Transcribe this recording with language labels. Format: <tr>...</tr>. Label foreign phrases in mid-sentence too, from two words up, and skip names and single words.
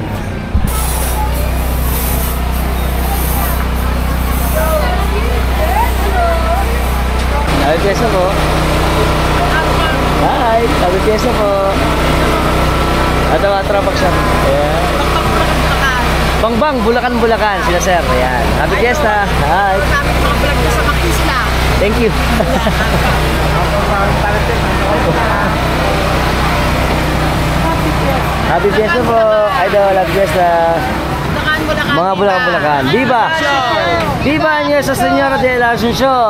<en>Happy Fiesta</en> <tl>po. Hi,</tl> <en>happy Fiesta</en> <tl>po. Ito mga trapak siya. Ayan. Bangbang, Bulacan, Bulacan. Sila sir. Ayan.</tl> <en>Happy Fiesta.</en> <tl>Hi. Kami mga vlog na sa Makisla.</tl> <en>Thank you. Happy Fiesta po. Idol, happy Fiesta. Bulacan.</en> <tl>Mga Bulacan, Bulacan.</tl> <es>Viva! Viva Nuestra Señora de la Asunción!</es>